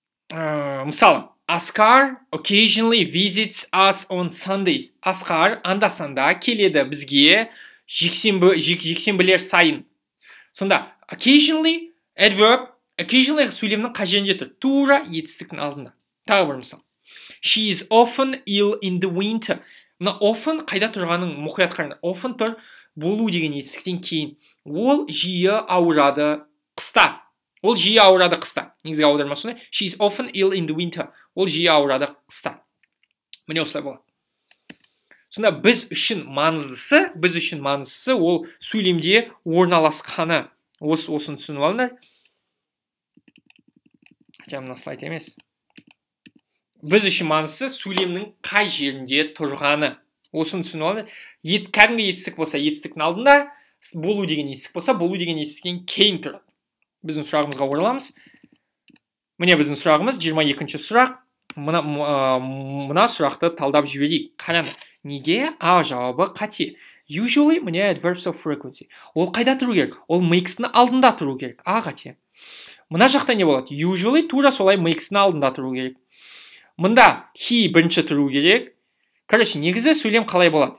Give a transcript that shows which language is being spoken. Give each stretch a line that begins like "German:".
English: Мысалы, Асқар occasionally visits us on Sundays.
Kazakh: Асқар анда-санда келеді бізге жексенбілер сайын. Сонда, occasionally, adverb, occasionally сөйлемнің қай жерінде тұр? Тура етістіктің алдында. Тағы бір мысал.
English: She is often ill in the winter.
Kazakh: Мына often қайда тұрғанын мұқият қараңдар. Often тұр болу деген етістіктен кейін. Ол жиі ауырады қыста. Ол жиі ауырады қыста. Негізгі аудармасы.
English: She is often ill in the winter.
Kazakh: Ол жиі ауырады қыста. Міне осылай болады. Сонда біз үшін маңыздысы ол сөйлемде орналасқаны. Осын түсініп алыңдар. Хотя мына слайд емес. Біз үшін маңыздысы сөйлемнің қай жерінде тұрғаны. Осын түсініп алыңдар. Кәдімгі етістік болса, етістіктің алдында, болу деген етістік болса, болу деген етістіктен кейін тұрады. Біздің сұрағымызға ораламыз. Міне біздің сұрағымыз 22-ші сұрақ. Мына сұрақты талдап жіберейік. Қараңдар. Неге А жауабы қате?
English: Usually, міне adverbs of frequency.
Kazakh: Ол қайда тұру керек? Ол makes-ның алдында тұру керек. А қате. Мына жақта не болады? Usually тура солай makes-ның алдында тұру керек. Мында he бірінші тұру керек. Короче, негізі сөйлем қалай болады?